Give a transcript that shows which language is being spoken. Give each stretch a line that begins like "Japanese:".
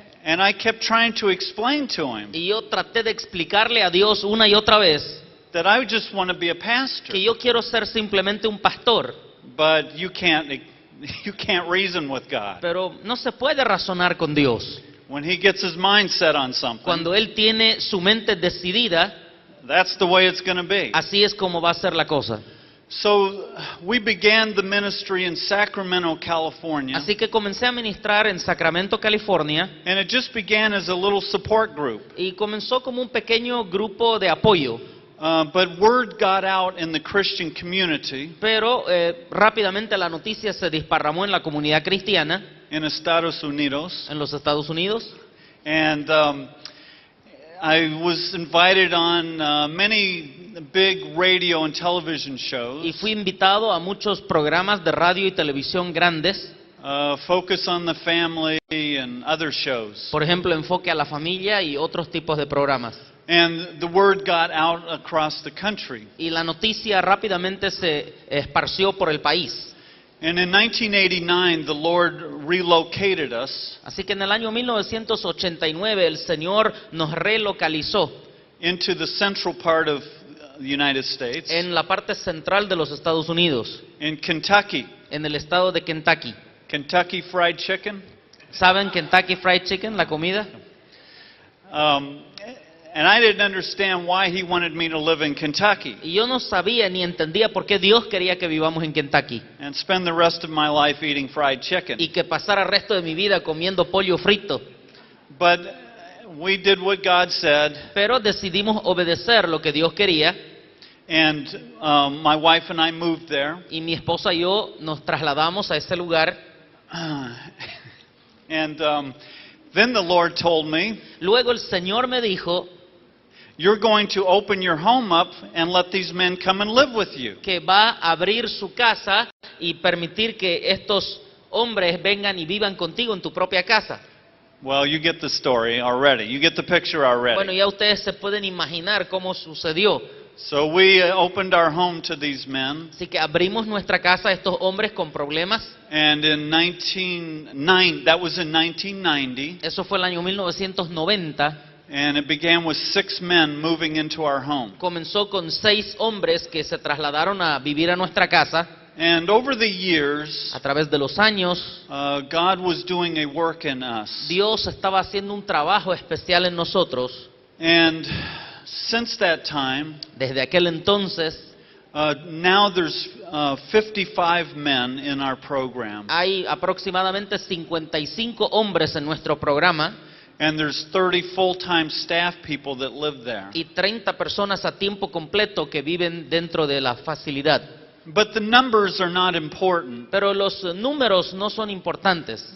English: And I kept trying to explain to him
Spanish: Y yo traté de explicarle a Dios una y otra vez
English: that I just want to be a pastor.
Spanish: que yo quiero ser simplemente un pastor,
English: But you can't reason with God.
Spanish: pero no se puede razonar con Dios.
English: When he gets his mind set on something,
Spanish: Cuando Él tiene su mente decidida,
English: that's the way it's going to be.
Spanish: así es como va a ser la cosa.
English: So we began the ministry in Sacramento, California.
Spanish: Así que comencé a ministrar en Sacramento, California,
English: And it just began as a little support group.
Spanish: y comenzó como un pequeño grupo de apoyo.
English: But word got out in the Christian community
Spanish: Pero rápidamente la noticia se desparramó en la comunidad cristiana
English: in Estados Unidos.
Spanish: en los Estados Unidos.
English: And I was invited on many big radio and television
Spanish: Y
English: shows.
Spanish: fui invitado a muchos programas de radio y televisión grandes,
English: Focus on the Family and other shows.
Spanish: por ejemplo, Enfoque a la Familia y otros tipos de programas.
English: And the word got out across the country.
Spanish: Y la noticia rápidamente se esparció por el país.
English: And in 1989, the Lord relocated us
Spanish: Así que en el año 1989 el Señor nos relocalizó
English: into the central part of the United States,
Spanish: en la parte central de los Estados Unidos,
English: in Kentucky.
Spanish: en el estado de Kentucky.
English: Kentucky Fried Chicken.
Spanish: ¿Saben Kentucky Fried Chicken, la comida?
English: And I didn't understand why he wanted me to live in Kentucky
Spanish: Y yo no sabía ni entendía por qué Dios quería que vivamos en Kentucky
English: and spend the rest of my life eating fried chicken.
Spanish: y que pasara el resto de mi vida comiendo pollo frito.
English: But we did what God said,
Spanish: Pero decidimos obedecer lo que Dios quería
English: and my wife and I moved there.
Spanish: y mi esposa y yo nos trasladamos a ese lugar.
English: And then the Lord told me,
Spanish: Luego el Señor me dijo
English: you're going to open your home up and let these men come and live with you.
Spanish: que va a abrir su casa y permitir que estos hombres vengan y vivan contigo en tu propia casa.
English: Well, you get the story already. You get the picture
Spanish: Bueno,
English: already.
Spanish: ya ustedes se pueden imaginar cómo sucedió.
English: So we opened our home to these men,
Spanish: Así que abrimos nuestra casa a estos hombres con problemas.
English: and in 1990,
Spanish: Eso fue el año 1990.
English: and it began with 6 men moving into our home.
Spanish: Comenzó con 6 hombres que se trasladaron a vivir a nuestra casa.
English: And over the years,
Spanish: A través de los años,
English: God was doing a work in us.
Spanish: Dios estaba haciendo un trabajo especial en nosotros.
English: And since that time,
Spanish: Desde aquel entonces,
English: now there's 55 men in our program,
Spanish: hay aproximadamente 55 hombres en nuestro programa
English: and there's 30 full-time staff people that live there.
Spanish: y 30 personas a tiempo completo que viven dentro de la facilidad.
English: But the numbers are not important.
Spanish: Pero los números no son importantes.